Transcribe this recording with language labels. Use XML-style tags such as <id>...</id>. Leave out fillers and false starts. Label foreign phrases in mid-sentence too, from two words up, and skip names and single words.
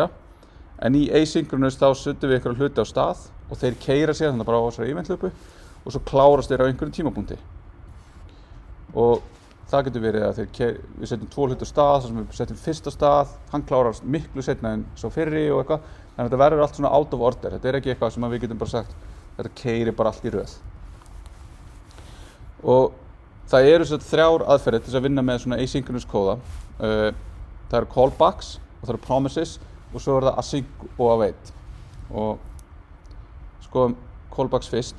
<is>En í asynchronous þá setjum við einhverja hluti á stað og þeir keyra sér þannig bara á þessari event-loopu og svo klárast þeir á einhverjum tímapunkti. Og það getur verið að við setjum 2 hluti á stað, þar sem við setjum fyrst á stað, hann klárast miklu seinna en svo fyrri og eitthvað. Þannig að þetta verður allt svona</is> <en>out of order.</en> <is>Þetta er ekki eitthvað sem við getum bara sagt, þetta keyrir bara allt í röð. Og það eru svo 3 aðferðir til að vinna með svona asynchronous kóða. Það eru callbacks og það eru promises og svo er það async og await. Og skoðum callbacks fyrst.</is>